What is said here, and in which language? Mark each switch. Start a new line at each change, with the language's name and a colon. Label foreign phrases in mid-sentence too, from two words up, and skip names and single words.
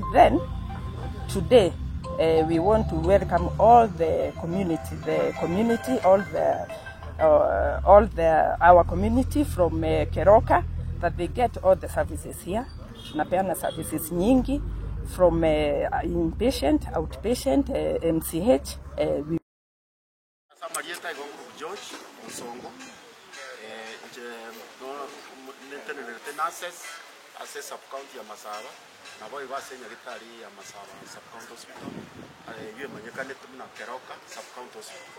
English: Then today we want to welcome all the community, our community from Keroka, that they get all the services here.
Swahili: Tunapeana services nyingi
English: from inpatient, outpatient,
Swahili: MCH.
Gusii: Samarieta Igonguru George Onsongo, nurses ase sub-county ya Masaba, na boy basenya gitari ya Masaba
English: sub-county hospital,
Gusii: yiwe manyekane tumuna Keroka
English: sub-county hospital.